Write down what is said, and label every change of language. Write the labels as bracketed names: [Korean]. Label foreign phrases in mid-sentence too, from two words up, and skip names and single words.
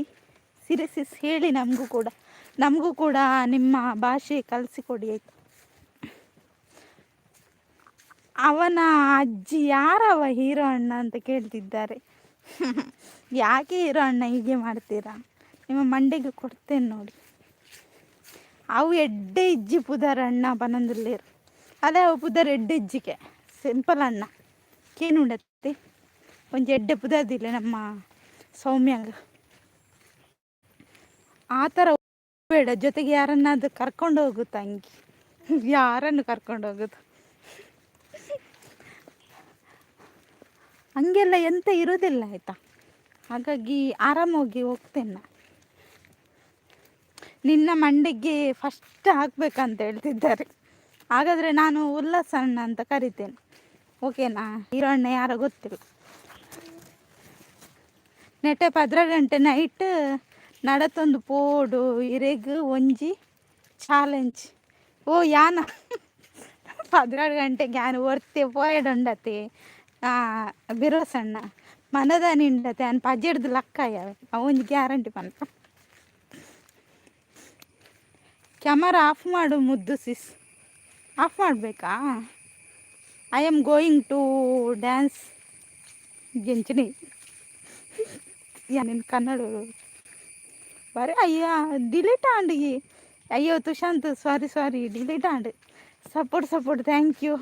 [Kannada] ಸಿರಿ ಸಿಸ್ ಹೇಳಿ, ನಮಗೂ ಕೂಡ ನಿಮ್ಮ ಭಾಷೆ ಕಲಿಸಿಕೊಡಿ ಆಯ್ತು. ಅವನ ಅಜ್ಜಿ ಯಾರವ ಹೀರೋ ಅಣ್ಣ ಅಂತ ಕೇಳ್ತಿದ್ದಾರೆ. ಯಾಕೆ ಹೀರೋ ಅಣ್ಣ ಹೀಗೆ ಮಾಡ್ತೀರಾ? ನಿಮ್ಮ ಮಂಡಿಗೆ ಕೊಡ್ತೇನೆ ನೋಡಿ. [Tulu] ಅವು ಎಡ್ಡೆ ಇಜ್ಜಿ ಪುದರ್ ಅಣ್ಣ ಬನಂದುಲ್ಲೇರು. ಅದೇ ಅವು ಪುದರ್ ಎಡ್ಡೆ ಇಜ್ಜಿಗೆ ಸಿಂಪಲ್ ಅಣ್ಣ ಕೇನುಂಡತ್ತೆ ಒಂಜಿ ಎಡ್ಡೆ ಪುದರ್ದಿಲ್ಲ ನಮ್ಮ ಸೌಮ್ಯಂಗ. [Kannada] ಆ ಥರ ಬೇಡ, ಜೊತೆಗೆ ಯಾರನ್ನಾದ್ರೂ ಕರ್ಕೊಂಡು ಹೋಗುತ್ತ ತಂಗಿ. ಯಾರನ್ನು ಕರ್ಕೊಂಡು ಹೋಗುದು? ಹಂಗೆಲ್ಲ ಎಂತ ಇರೋದಿಲ್ಲ ಆಯಿತಾ. ಹಾಗಾಗಿ ಆರಾಮಾಗಿ ಹೋಗ್ತೇನೆ ನಾನು. ನಿನ್ನ ಮಂಡಿಗೆ ಫಸ್ಟ್ ಹಾಕ್ಬೇಕಂತ ಹೇಳ್ತಿದ್ದಾರೆ. ಹಾಗಾದರೆ ನಾನು ಉಲ್ಲಾಸ ಅಣ್ಣ ಅಂತ ಕರಿತೇನೆ, ಓಕೆನಾ? ಹೀರೋ ಅಣ್ಣ ಯಾರೋ ಗೊತ್ತಿಲ್ಲ. [Tulu] ನೆಟ್ಟೆ 10 ಗಂಟೆ ನೈಟ್ ನಡತೊಂದು ಪೋಡು ಇರೆಗ್ ಒಂಜಿ ಚಾಲೆಂಜ್. ಓ ಯಾನ 10 ಗಂಟೆಗೆ ಯಾನು ಒರ್ತೆ ಪೋಯಡುಂಡತೆ ಬಿರೋಸಣ್ಣ ಮನದ ನಿಂಡತೆ ಅನ್ ಪಜೆಡ್ದು ಲಕ್ಕ ಯಾವೆ ಅವೊಂದು ಗ್ಯಾರಂಟಿ ಪಂತ. [Kannada] ಕ್ಯಾಮರಾ ಆಫ್ ಮಾಡು ಮುದ್ದು ಸಿಸ್. ಆಫ್ ಮಾಡಬೇಕಾ? [English] I am going to dance [Kannada] ಗೆಂಚನಿ. ನಿನ್ನ ಕನ್ನಡ ಬರೀ ಅಯ್ಯ ಡಿಲೀಟ್ ಆಂಡಿಗೆ ಅಯ್ಯೋ ತುಷಾಂತ್ [English] sorry delete and support thank you.